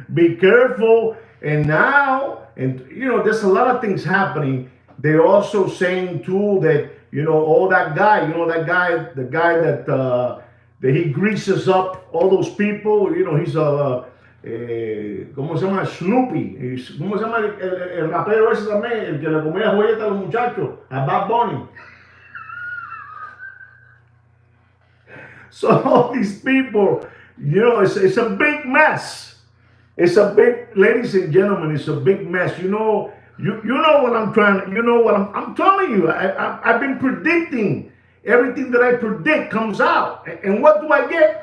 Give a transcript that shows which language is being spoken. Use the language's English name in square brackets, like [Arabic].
[English] Be careful. And now, there's a lot of things happening. They're also saying too that, that guy, the guy that he greases up all those people, he's a, [Spanish] ¿cómo se llama? [English] Snoopy. [Spanish] ¿Cómo se llama el rapero ese también? El que le comía joyeta a los muchachos, a Bad Bunny. [English] So all these people, it's a big mess. It's a big, ladies and gentlemen, it's a big mess. You know what I'm trying. I'm telling you. I've been predicting. Everything that I predict comes out. And what do I get?